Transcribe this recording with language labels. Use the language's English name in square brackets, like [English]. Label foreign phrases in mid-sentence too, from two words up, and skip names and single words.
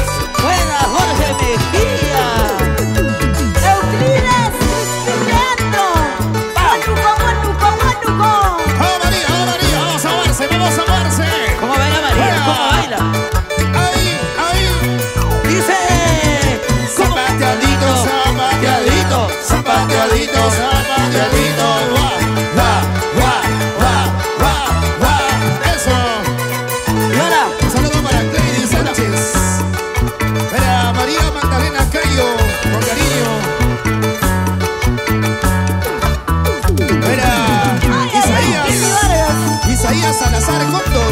[Spanish] Buena Jorge Mejía. Euclides Cristiano. Guanuco, guanuco, guanuco. ¡Oh, María, vamos a moverse, vamos a moverse! ¿Cómo baila María? ¿Cómo baila? ¡Ahí, ahí! Dice. Zapateadito, zapateadito, zapateadito, zapateadito, va, va, va, va, va, va. Eso. Y ahora. Un saludo para Cleidy Sánchez, para María Magdalena Cayo, con cariño. Para Isaías Salazar Cóndor.